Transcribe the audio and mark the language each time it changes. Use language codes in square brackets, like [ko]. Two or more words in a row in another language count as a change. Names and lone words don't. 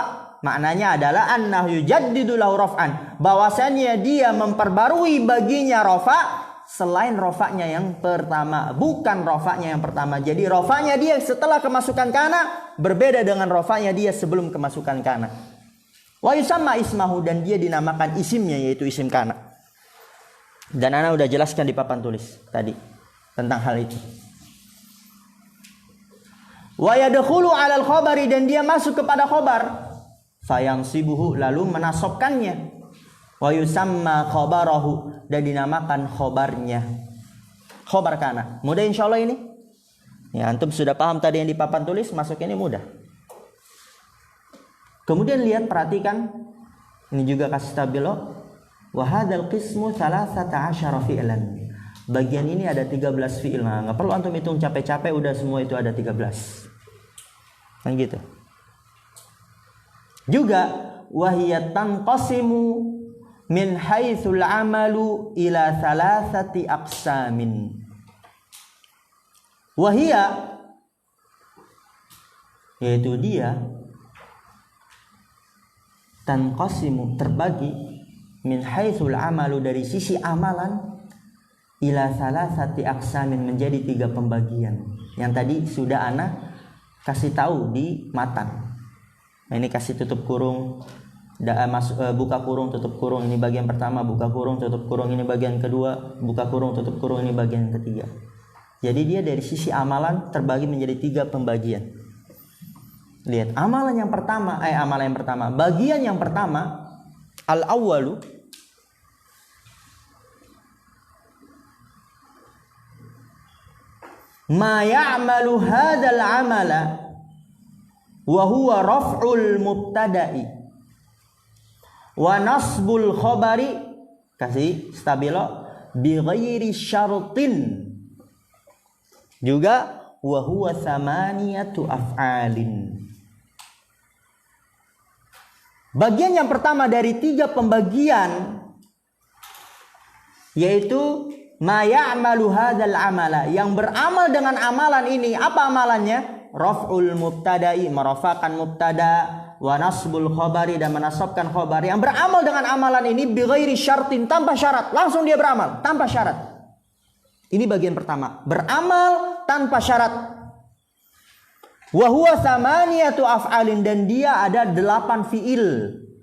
[id] Maknanya adalah [ar] أنه يجدد له رفعا, [id] bahwasanya dia memperbarui baginya rafa, selain rofaknya yang pertama, bukan rofaknya yang pertama. Jadi rofaknya dia setelah kemasukan kana berbeda dengan rofaknya dia sebelum kemasukan kana. [ar] ويسمى اسمه, [id] dan dia dinamakan isimnya yaitu isim kana. Dan ana udah jelaskan di papan tulis tadi tentang hal itu. [ar] ويدخل على الخبر, [id] dan dia masuk kepada khabar. [ar] Fayansibuhu, [id] lalu menasobkannya. [ar] ويسمى خبره, [id] dan dinamakan khabarnya. Khabar kana. Mudah insyaallah ini? Ya, antum sudah paham tadi yang di papan tulis, masuk ini mudah. Kemudian lihat, perhatikan. Ini juga kasih tabelo. [ar] وهذا القسم 13 فعلا. [id] Bagian ini ada 13 fi'il. Nah, enggak perlu antum hitung capek-capek, udah semua itu ada 13. Kan gitu. [ar] وهي تنقسم من حيث العمل إلى 3 أقسام. Wahia, [id] yaitu dia, tanqasimu, terbagi, [ar] من حيث العمل, [id] dari sisi amalan, [ar] إلى 3 أقسام, [id] menjadi 3 pembagian. Yang tadi sudah ana kasih tahu di matan. Nah, ini kasih tutup kurung, buka kurung, tutup kurung. Ini bagian pertama, buka kurung, tutup kurung. Ini bagian kedua, buka kurung, tutup kurung. Ini bagian ketiga. Jadi dia dari sisi amalan terbagi menjadi 3 pembagian. Lihat, amalan yang pertama, bagian yang pertama, [ar] al-awwalu, ما يعمل هذا العمل وهو رفع المبتدأ ونصب الخبر, [id] kasih stabilo, [ar] بغير شرط, juga وهو 8 أفعال. [id] Bagian yang pertama dari 3 pembagian, yaitu [ar] ما يعمل هذا العمل, [id] yang beramal dengan amalan ini. Apa amalannya? [ar] رفع المبتدأ, [id] merafakan mubtada, [ar] ونصب الخبر, [id] dan menasabkan khabar. Yang beramal dengan amalan ini [ar] بغير شرط, [id] tanpa syarat, langsung dia beramal tanpa syarat. Ini bagian pertama, beramal tanpa syarat. [ar] وهو 8 أفعال, [id] dan dia ada 8 fiil.